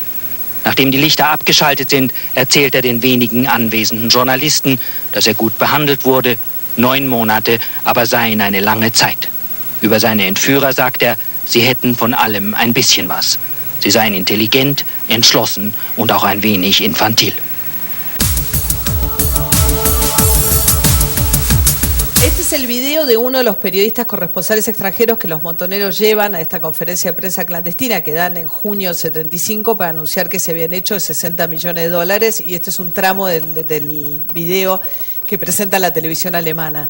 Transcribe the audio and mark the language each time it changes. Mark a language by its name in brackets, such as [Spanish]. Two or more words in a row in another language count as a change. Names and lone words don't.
[German] Nachdem die Lichter abgeschaltet sind, erzählt er den wenigen anwesenden Journalisten, dass er gut behandelt wurde. 9 Monate aber seien eine lange Zeit. Über seine Entführer sagt er, sie hätten von allem ein bisschen was. Sie seien intelligent, entschlossen und auch ein wenig infantil. [Spanish] Este es el video de uno de los periodistas corresponsales extranjeros que los montoneros llevan a esta conferencia de prensa clandestina que dan en junio 75 para anunciar que se habían hecho de 60 millones de dólares, y este es un tramo del video que presenta la televisión alemana.